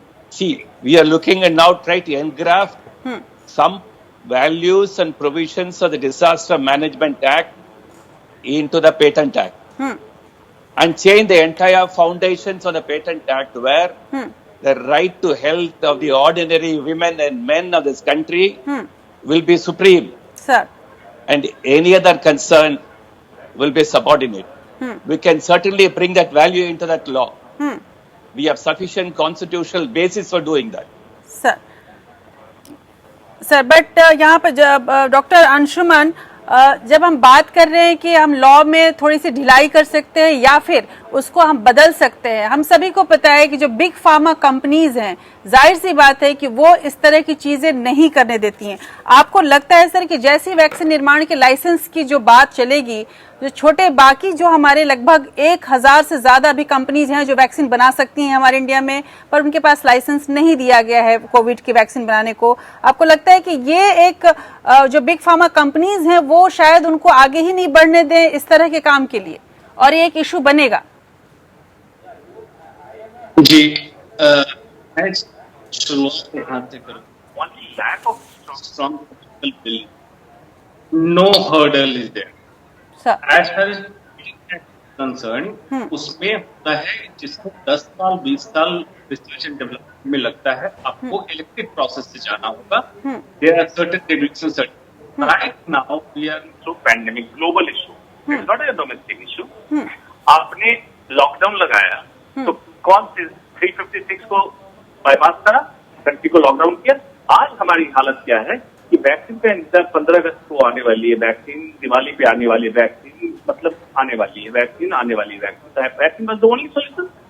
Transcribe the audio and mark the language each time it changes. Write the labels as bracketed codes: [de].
[en] See, we are looking and now try to engraft some values and provisions of the Disaster Management Act into the Patent Act and change the entire foundations of the Patent Act, where the right to health of the ordinary women and men of this country will be supreme. Sir. And any other concern will be subordinate. We can certainly bring that value into that law. We have sufficient constitutional basis for doing that. Sir. [hi] Sir but यहाँ पर doctor Anshuman, जब हम बात कर रहे हैं कि हम लॉ में थोड़ी सी ढिलाई कर सकते हैं या फिर उसको हम बदल सकते हैं, हम सभी को पता है कि जो बिग फार्मा कंपनीज हैं, जाहिर सी बात है कि वो इस तरह की चीजें नहीं करने देती हैं। आपको लगता है सर कि जैसी वैक्सीन निर्माण के लाइसेंस की जो बात चलेगी, जो छोटे बाकी जो हमारे लगभग 1000 से ज्यादा अभी कंपनीज हैं जो वैक्सीन बना सकती हैं हमारे इंडिया में, पर उनके पास लाइसेंस नहीं दिया गया है कोविड की वैक्सीन बनाने को, आपको लगता है कि ये एक जो बिग फार्मा कंपनीज हैं वो शायद उनको आगे ही नहीं बढ़ने दें इस तरह के काम के लिए, और ये एक इशू बनेगा? जी, मैं शुरुआत यहाँ से करूँ। [en] Lack of strong political will, no hurdle is there. As far as concerned, [hi] उसमें होता है जिसको 10 साल 20 साल रिसर्च एंड डेवलपमेंट में लगता है, आपको इलेक्टिव प्रोसेस से जाना होगा। [en] There are certain regulations. Right now we are through pandemic, global issue. It's not a domestic issue. [hi] आपने लॉकडाउन लगाया तो कौन सी 356 को बाईपास करा, कंट्री को लॉकडाउन किया। आज हमारी हालत क्या है कि वैक्सीन पे इंतजार 15 अगस्त को आने वाली है, वैक्सीन दिवाली पे आने वाली है, वैक्सीन मतलब आने वाली है, वैक्सीन आने वाली है, [en] Vaccine was the only solution.